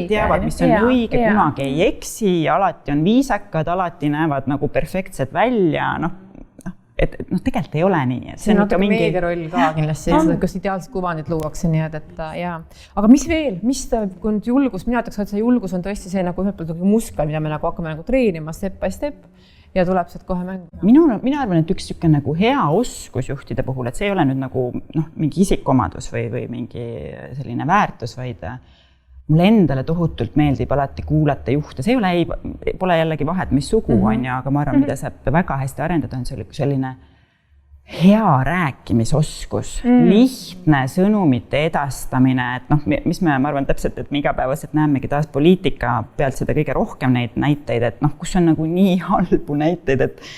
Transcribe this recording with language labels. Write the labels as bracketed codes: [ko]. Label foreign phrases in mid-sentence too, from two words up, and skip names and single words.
[et] Teavad, mis on õige, kunagi ei eksi, alati on viisakad, alati näevad nagu perfektsed välja, et tegelikult ei ole nii. See on natuke meedia roll ka kindlasti, kas ideaalsed kuvandid luuakse nii, et jaa. Aga mis veel? Kui nüüd julgus, mina ütleks, et see julgus on tõesti see nagu ühelt poolt muskel, mida me nagu hakkame nagu treenima [en] step by step [et] ja tuleb sealt kohe mängu. Mina arvan, et üks nagu hea oskus juhtide puhul, et see ei ole nüüd nagu mingi isikomadus või mingi selline väärtus, vaid mulle endale tohutult meeldib alati kuulata juhte. See pole jällegi vahet, mis sugu on, aga ma arvan, mida saab väga hästi arendada, on selline hea rääkimisoskus, lihtne sõnumite edastamine, et mis ma arvan täpselt, et me igapäevaselt näemegi taas poliitika pealt seda kõige rohkem neid näiteid, et kus on nagu nii halbu näiteid,